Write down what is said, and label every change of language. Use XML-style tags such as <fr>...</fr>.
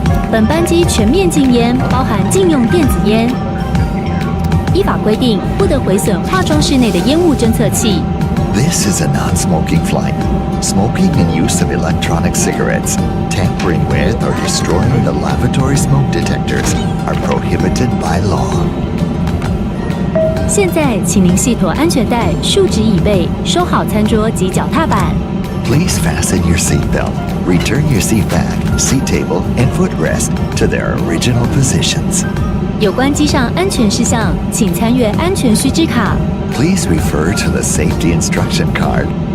<zh>本班机全面禁烟，包含禁用电子烟。依法规定，不得毁损化妆室内的烟雾侦测器。</zh> <en>This is a non-smoking flight. Smoking and use of electronic cigarettes, tampering with or destroying the lavatory smoke detectors are prohibited by law.</en> <zh>现在，请您系妥安全带，竖直椅背，收好餐桌及脚踏板。</zh> <en>Please fasten your seatbelt. Return your seat back, seat table, and footrest to their original positions.</en> <zh>有关机上安全事项，请参阅安全须知卡。</zh> <en>Please refer to the safety instruction card.</en>